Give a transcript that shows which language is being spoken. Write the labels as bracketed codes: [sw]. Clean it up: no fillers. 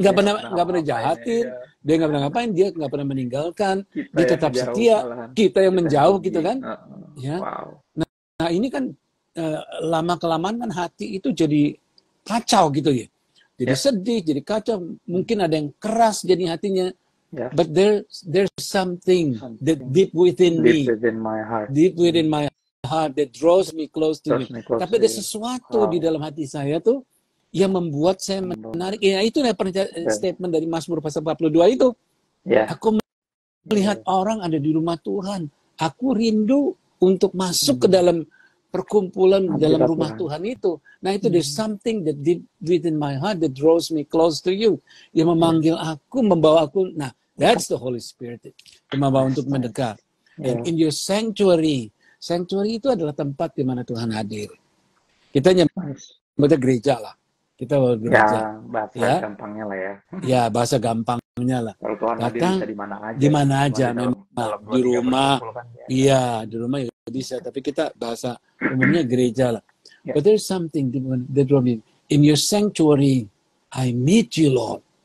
[id] Nggak pernah jahatin. Dia nggak pernah ngapain. Dia nggak pernah meninggalkan. Dia tetap setia. Kita yang menjauh gitu kan. Ya. Nah ini kan lama kelamaan kan hati itu jadi kacau gitu ya. Jadi sedih, jadi kacau. Mungkin ada yang keras jadi hatinya. [en] But there's something that deep within me, deep within my heart that draws me close to you. [id] Tapi ada sesuatu di dalam hati saya tuh yang membuat saya menarik. Ya itu statement dari Mazmur pasal 42 itu. Aku melihat orang ada di rumah Tuhan. Aku rindu untuk masuk ke dalam perkumpulan dalam rumah Tuhan itu. Nah itu [en] there's something that deep within my heart that draws me close to you. [id] Yang memanggil aku, membawa aku. [en] Nah, that's the Holy Spirit. [id] Membawa untuk mendekat. [en] And in your sanctuary [id] itu adalah tempat di mana Tuhan hadir. Kita nyebutnya gereja lah. Kita bawa gereja. Ya, bahasa gampangnya lah ya. Ya, bahasa gampangnya lah. Kalau Tuhan hadir bisa di mana aja. Di mana aja, memang. Di rumah. Kan, iya, di rumah ya bisa. Tapi kita bahasa umumnya gereja lah. [en] But there's something that draws me. In your sanctuary, I meet you, Lord.